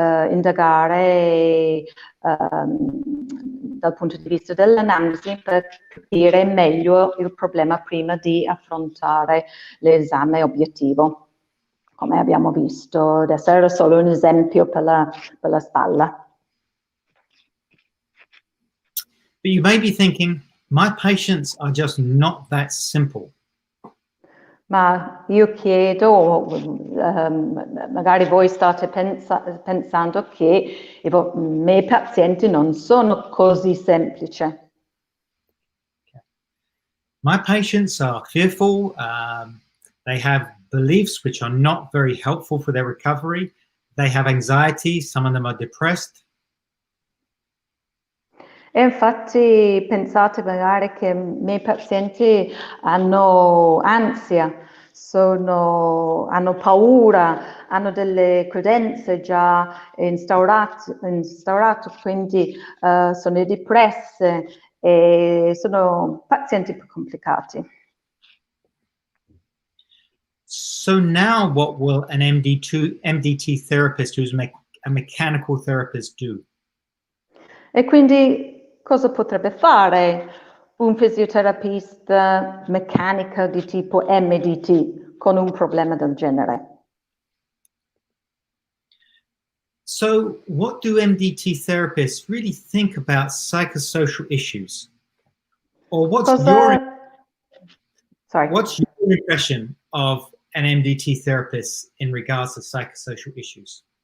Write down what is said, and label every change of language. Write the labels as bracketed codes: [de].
[it] indagare dal punto di vista dell'analisi per capire meglio il problema prima di affrontare l'esame obiettivo. Come abbiamo visto, adesso era solo un esempio per la spalla. [en] But you may be thinking, my patients are just not that simple. [it] Ma io chiedo, magari voi state pensando che i miei pazienti non sono così semplici. [en] My patients are fearful, they have beliefs which are not very helpful for their recovery. They have anxiety, some of them are depressed. [it] E infatti pensate magari che i miei pazienti hanno ansia, hanno paura, hanno delle credenze già instaurate, quindi sono depresse e sono pazienti più complicati. [en] So now what will an MDT therapist who's a mechanical therapist do? [it] E quindi cosa potrebbe fare un fisioterapista meccanico di tipo MDT con un problema del genere? [en] So what do MDT therapists really think about psychosocial issues? Or what's your impression of an MDT therapist in regards to psychosocial issues?